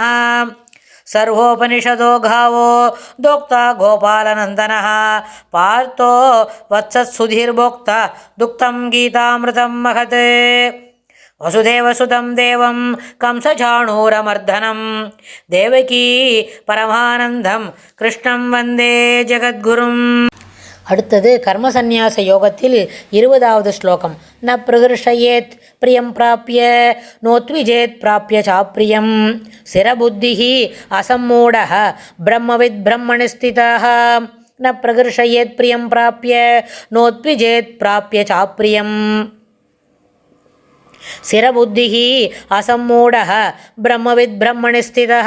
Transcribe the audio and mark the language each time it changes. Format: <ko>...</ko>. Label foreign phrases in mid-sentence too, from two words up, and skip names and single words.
<sa>सर्वोपनिषदो गावो दोक्ता गोपालनन्दनः पार्थो वत्सत्सुधीर्भोक्ता दुक्तं गीतामृतं महत्। वसुदेवसुतं देवं कंसचाणूरमर्दनं देवकी परमानन्दं कृष्णं वन्दे जगद्गुरुम्।</sa> <ta>அடுத்தது கர்மசந்நியாச யோகத்தில் 20வது ஸ்லோகம்.</ta> <sa>न प्रहृष्येत् प्रियं प्राप्य नोद्विजेत् प्राप्य चाप्रियम् स्थिरबुद्धिः असम्मूढः ब्रह्मवित् ब्रह्मणि स्थितः. न प्रहृष्येत् प्रियं प्राप्य नोद्विजेत् प्राप्य चाप्रियम् स्थिरबुद्धिः असम्मूढः ब्रह्मवित् ब्रह्मणि स्थितः.</sa>